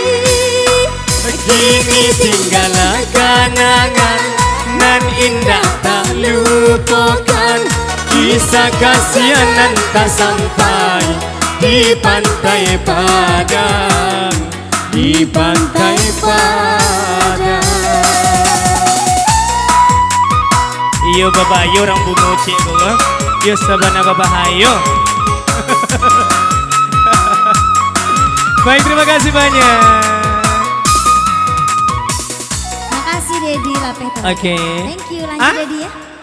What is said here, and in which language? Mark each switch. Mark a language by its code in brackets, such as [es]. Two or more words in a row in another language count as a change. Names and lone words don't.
[id] Kini tinggallah kenangan nan indah tak lupakan, kisah kasihan tak sampai di Pantai Padang, di Pantai Padang. [min] Yo Bapak, yo orang bungo cik kok. Yo sabana Bapak hayo. [id] Baik, terima kasih banyak. Makasih Dedi Lapeto. Oke. [en] Thank you, [id] lanjut Dedi ya.